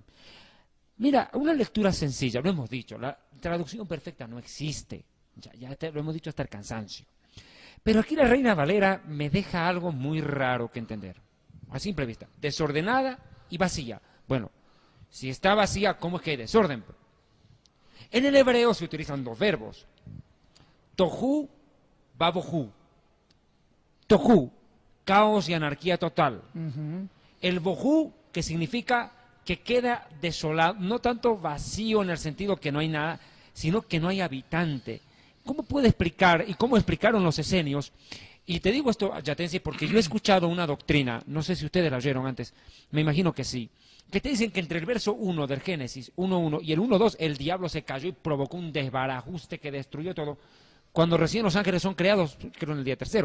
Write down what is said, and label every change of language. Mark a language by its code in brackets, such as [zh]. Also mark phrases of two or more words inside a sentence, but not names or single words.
[es] Mira, una lectura sencilla, lo hemos dicho, la traducción perfecta no existe. Lo hemos dicho hasta el cansancio. Pero aquí la Reina Valera me deja algo muy raro que entender. A simple vista, desordenada y vacía. Bueno, si está vacía, ¿cómo es que hay desorden? En el hebreo se utilizan dos verbos. [he] תוהו ובוהו. [es] Tohu, caos y anarquía total. El bohu, que significa que queda desolado, no tanto vacío en el sentido que no hay nada, sino que no hay habitante. ¿Cómo puede explicar, y cómo explicaron los esenios? Y te digo esto, Yatensi, porque yo he escuchado una doctrina, no sé si ustedes la oyeron antes, me imagino que sí, que te dicen que entre el verso 1 del Génesis, 1:1, y el 1:2, el diablo se cayó y provocó un desbarajuste que destruyó todo, cuando recién los ángeles son creados, creo en el día tercero.